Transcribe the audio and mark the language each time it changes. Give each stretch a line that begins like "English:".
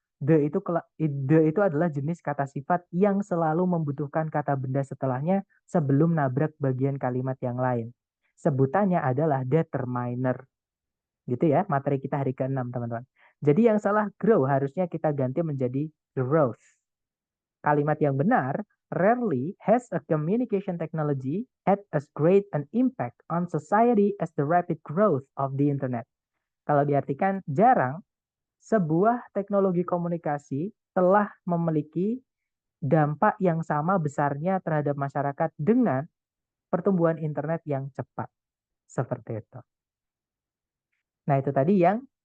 Indonesian: The itu adalah jenis kata sifat yang selalu membutuhkan kata benda setelahnya sebelum nabrak bagian kalimat yang lain. Sebutannya adalah determiner. Gitu ya, materi kita hari ke-6 teman-teman. Jadi yang salah grow harusnya kita ganti menjadi growth.
English: Kalimat yang benar, rarely has a communication technology had as great an impact on society as the rapid growth of the internet.
Indonesian: Kalau diartikan jarang, sebuah teknologi komunikasi telah memiliki dampak yang sama besarnya terhadap masyarakat dengan pertumbuhan internet yang cepat. Seperti itu. Nah, itu tadi yang